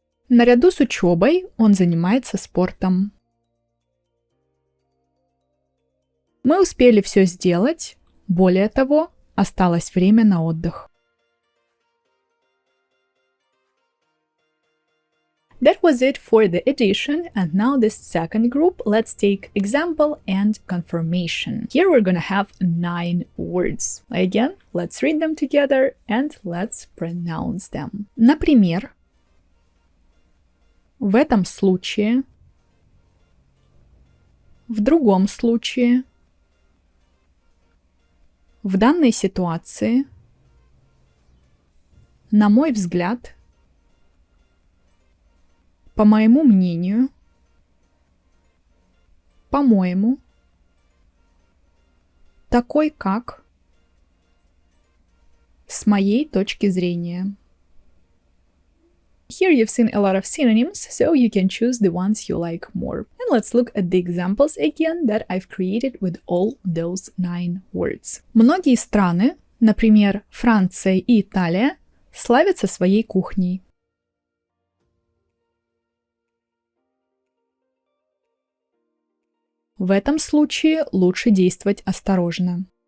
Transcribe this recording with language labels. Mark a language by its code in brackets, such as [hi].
[ru] Наряду с учебой он занимается спортом. Мы успели все сделать, более того, осталось время на отдых. [en] That was it for the addition, and now the second group. Let's take example and confirmation. Here we're gonna have 9 words. Again, let's read them together and let's pronounce them. [ru] Например, в этом случае, в другом случае, в данной ситуации, на мой взгляд, по моему мнению, по-моему, такой как, с моей точки зрения. [en] Here you've seen a lot of synonyms, so you can choose the ones you like more. And let's look at the examples again that I've created with all those 9 words. [ru] Многие страны, например, Франция и Италия, славятся своей кухней. В этом случае лучше действовать осторожно.